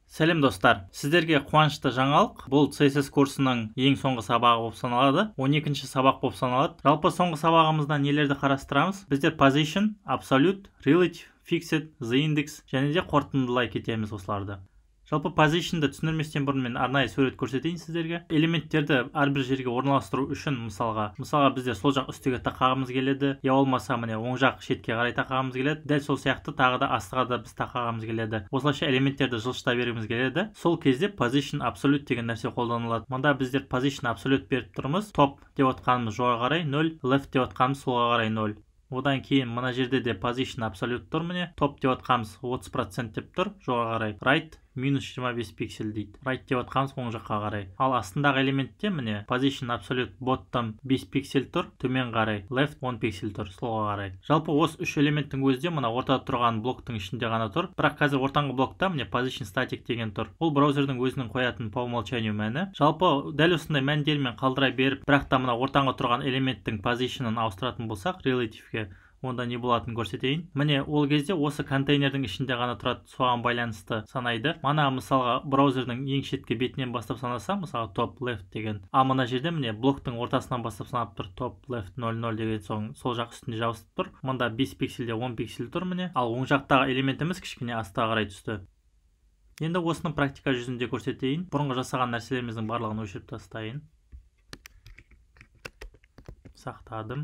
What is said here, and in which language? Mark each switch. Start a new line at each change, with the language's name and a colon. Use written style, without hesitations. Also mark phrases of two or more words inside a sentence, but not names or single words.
Kazakh: Сәлем достар, сіздерге қуанышты жаңалық. Бұл CSS курсының ең соңғы сабағы болып саналады. 12-ші сабақ болып саналады. Жалпы соңғы сабағымызда нелерді қарастырамыз? Біздер
English: position, absolute, relative, fixed, the index
Kazakh: және де қорытындылай кетеміз осыларды. Жалпы position'ды түсіндірместен бұрын мен арнайы сурет көрсетейін сіздерге. Элементтерді әрбір жерге орналастыру үшін мысалға бізде сол жақ үстіге тақағымыз келеді, я болмаса міне оң жақ шетке қарай тақағымыз келеді. Дәл сол сияқты тағы да астыға да біз тақағымыз келеді. Осылайша элементтерді жылжыта бергіміз келеді. Сол кезде
English: position absolute
Kazakh: деген нәрсе қолданылады. Мұнда біздер
English: position absolute
Kazakh: беріп тұрмыз. Top деп отқанымыз жоғары қарай 0, left деп отқанымыз солға қарай 0. Одан кейін мына жерде де
English: position absolute
Kazakh: тұр міне. Top деп отқанымыз 30% деп тұр жоғары қарай. Right минус 25 пиксель дейді. Right деп отқанымыз оң жаққа қарай. Ал астындағы элементте міне
English: position absolute bottom
Kazakh: 5 пиксель тұр, төмен қарай. Left 10 пиксель тұр, солға қарай. Жалпы осы үш элементтің өзі мына ортада тұрған блоктың ішінде ғана тұр. Бірақ қазір ортаңғы блокта міне
English: position static
Kazakh: деген тұр. Ол браузердің өзінің қоятын
Russian: по умолчанию
Kazakh: мәні. Жалпы дәл осындай мәндермен қалдыра беріп, бірақ та мына ортаңғы тұрған элементтің position'ын ауыстыратын болсақ relative'ге, онда не болатынын көрсетейін. Міне ол кезде осы контейнердің ішінде ғана тұрады, соған байланысты санайды. Мана мысалға браузердің ең шеткі бетінен бастап санаса, мысалға
English: top left
Kazakh: деген. Ал мына жерде міне блоктың ортасынан бастап санап тұр,
English: top left
Kazakh: 00 деген сол жақ үстінде жабысып тұр. Мұнда 5 пикселде 10 пиксель тұр міне. Ал оң жақтағы элементіміз кішкене астыға қарай түсті. Енді осыны практика жүзінде көрсетейін. Бұрынғы жасаған нәрселеріміздің барлығын өшіріп тастайын. Сақтадым.